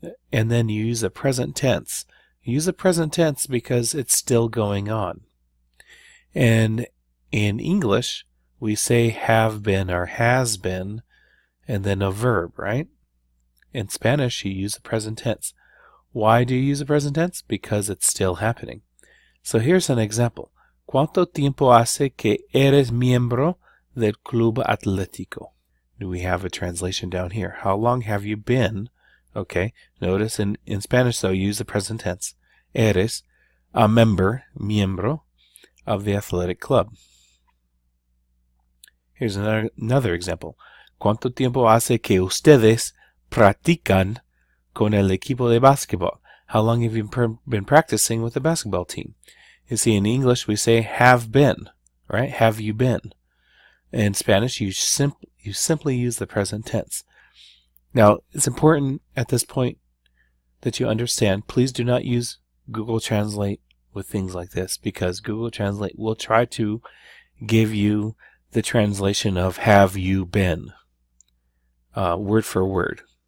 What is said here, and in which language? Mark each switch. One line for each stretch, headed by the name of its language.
English: And then you use the present tense. You use the present tense because it's still going on. And in English, we say have been or has been, and then a verb, right? In Spanish, you use the present tense. Why do you use the present tense? Because it's still happening. So here's an example.
Spanish: ¿Cuánto tiempo hace que eres miembro del club atlético?
English: Do we have a translation down here? How long have you been? Okay, notice in Spanish, though, use the present tense. Eres a member, miembro, of the athletic club. Here's another example.
Spanish: ¿Cuánto tiempo hace que ustedes practican con el equipo de básquetbol?
English: How long have you been practicing with the basketball team? You see, in English, we say have been, right? Have you been? In Spanish, you simply use the present tense. Now, it's important at this point that you understand, please do not use Google Translate with things like this, because Google Translate will try to give you the translation of have you been, word for word.